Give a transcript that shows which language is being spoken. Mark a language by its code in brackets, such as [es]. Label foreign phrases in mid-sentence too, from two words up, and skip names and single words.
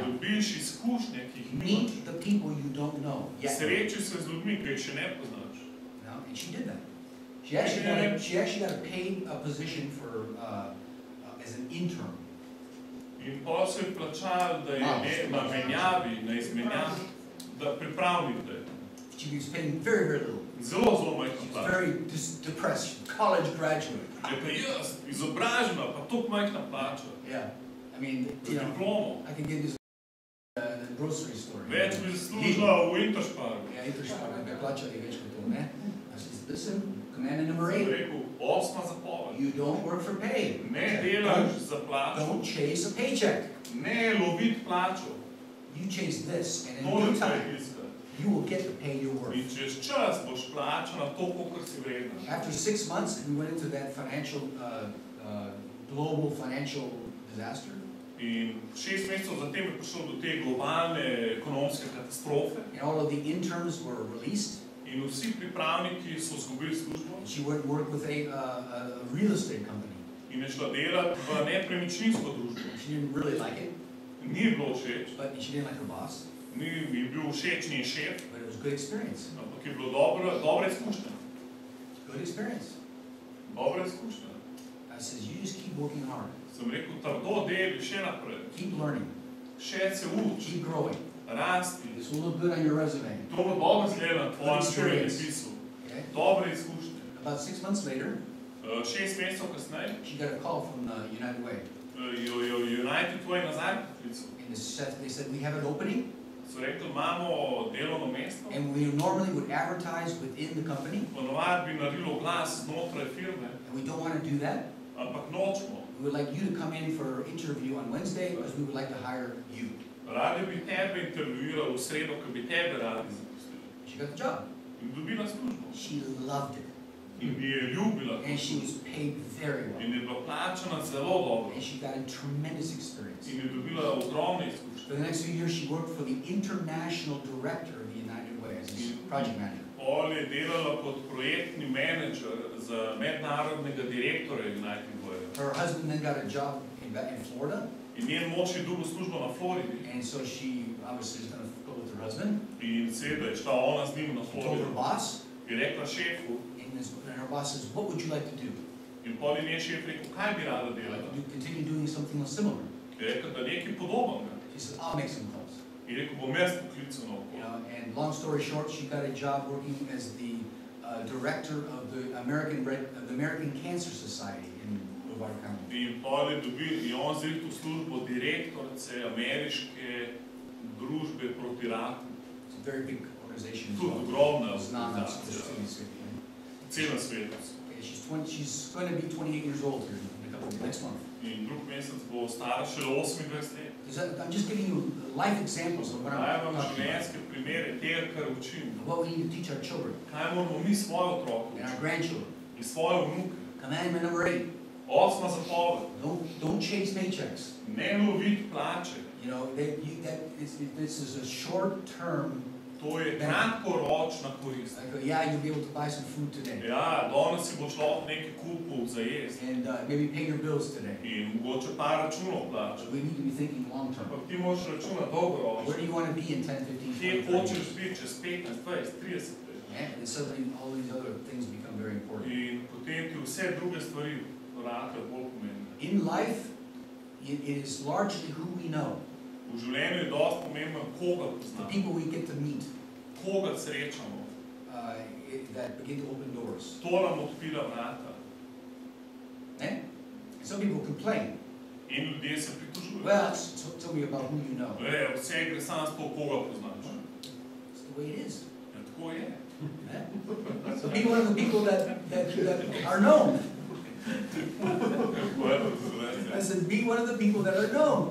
[sl] Da dobiš izkušnje, ki jih nimaš. [en] Meet the people you don't know yet. [sl] Sreči se z ljudmi, ki jih še ne poznaš. [en] No, and she did that. She actually got a paid position for as an intern. [sl] In pa so ji plačali, da je na menjavi, na izmenjavi, da pripravnik je. [en] She was paying very, very little. [sl] Zelo, zelo majhna [en] She was [sl] plača. [en] very depressed, college graduate. [sl] Je pa jaz, izobražena, pa toliko majhna plača. [en] Yeah, I mean, [sl] diplomo. [en] I can give this the grocery store. [sl] Več bi zaslužila v Interšparu. Yeah, Interšparu, da plačali več kot to, ne? [en] I said, listen, commandment number 8. [sl] Sem rekel, 8. zapoved. [en] You don't work for pay. [sl] Ne delaš za plačo. [en] Don't chase a paycheck. [sl] Ne loviti plačo. [en] You chase this, and in due time, you will get the pay you're worth. [sl] In čez čas boš plačana to, kolikor si vredna. [en] After 6 months, we went into that global financial disaster. [sl] In 6 mesecev zatem je prišlo do te globalne ekonomske katastrofe. [en] And all of the interns were released. [sl] In vsi pripravniki so izgubili službo. [en] She went and worked with a real estate company. [sl] In je šla delati v nepremičninsko družbo. [en] She didn't really like it. [sl] Ni ji bilo všeč. [en] But she didn't like her boss. [sl] Ni ji bil všeč njen šef. [en] But it was a good experience. [sl] Ampak je bilo dobra izkušnja. [en] Good experience. [sl] Dobra izkušnja. [en] I said, you just keep working hard. [sl] Sem rekel, trdo deli, še naprej. [en] Keep learning. [sl] Še se uči. [en] Keep growing. [sl] Rasti. [en] This will look good on your resume. [sl] To bo dobro izgleda na tvojem življenjepisu. Dobre izkušnje. [en] About 6 months later, [sl] 6 mesecev kasneje, [en] she got a call from United Way. [sl] United Way nazaj poklical. [en] And they said, we have an opening. [sl] So rekli, imamo delovno mesto. [en] And we normally would advertise within the company. [sl] Ponovadi bi naredili oglas znotraj firme. [en] And we don't want to do that. [sl] Ampak nočemo. [en] We would like you to come in for an interview on Wednesday because we would like to hire you. [sl] Radi bi tebe intervjuirali v sredo, ko bi tebe radi zaposlili. [en] She got the job. [sl] In dobila službo. [en] She loved it. [sl] In bi je ljubila. [en] And she was paid very well. [sl] In je bila plačana zelo dobro. [en] And she got a tremendous experience. [sl] In je dobila ogromne izkušnje. [en] For the next few years, she worked for the international director of the United Way as a project manager. [sl] Pol je delala kot projektni menedžer za mednarodnega direktorja United Way. [en] Her husband then got a job in Florida. [sl] In njen mož je dobil službo na Floridi. [en] And so she obviously was going to go with her husband. [sl] In seveda je šla ona z njim na [en] She told [sl] Florido. [en] her boss. [sl] Je rekla šefu. [en] And her boss says, what would you like to do? [sl] In pol je njen šef rekel, kaj bi rada [en] I'd [sl] delala? [en] like to continue doing something similar. [sl] Je rekla, da nekaj podobnega. [en] She said, I'll make some calls. [sl] Je rekel, bom jaz poklical na oko. [en] And long story short, she got a job working as the director of the American Cancer Society in Brevard County. [sl] In pol je dobil, on zdaj tu službo direktorice ameriške družbe proti raku. [en] It's a very big organization. [sl] Tudi ogromna organizacija. Cela svetu. [en] She's going to be 28 years old here next month. [sl] In drug mesec bo stara šele 28 let. [en] I'm just giving you life examples of what I'm [sl] Dajem vam [en] talking [sl] življenjske primere tega, kar učim. [en] about. What we need to teach our children [sl] Kaj moramo mi svoje otroke [en] and our [sl] učiti? [en] grandchildren. [sl] In svoje vnuke. [en] Commandment number 8. [sl] 8. zapoved. [en] Don't chase paychecks. [sl] Ne loviti plače. [en] You know, this is a short-term. [sl] To je kratkoročna korist. [en] Like, yeah, you'll be able to buy some food today. [sl] Ja, danes si boš lahko nekaj kupil za jesti. [en] And maybe pay your bills today. [sl] In mogoče par računov plačati. [en] So we need to be thinking long-term. [sl] Ampak ti moraš računati dolgoročno. [en] Where do you want to be in 10, 15, 20 [sl] Kje [en] years? [sl] hočeš biti čez 15, 20, 30 let? [en] And suddenly all these other things become very important. [sl] In potem ti vse druge stvari ratajo bolj pomembne. [en] In life, it is largely who we know. [sl] V življenju je dosti pomembno, koga [en] The [sl] poznamo. [en] people we get to meet. [sl] koga srečamo, [en] that begin to open doors. [sl] to nam odpira vrata. [en] Eh? Some people complain. [sl] In ljudje se pritožujejo. [en] Well, tell me about who you know. [sl] Vse gre samo s to, koga poznaš. [en] It's the way it is. [sl] Ja, tako je. Eh? [en] So be one of the people that are known. I said, be one of the people that are known.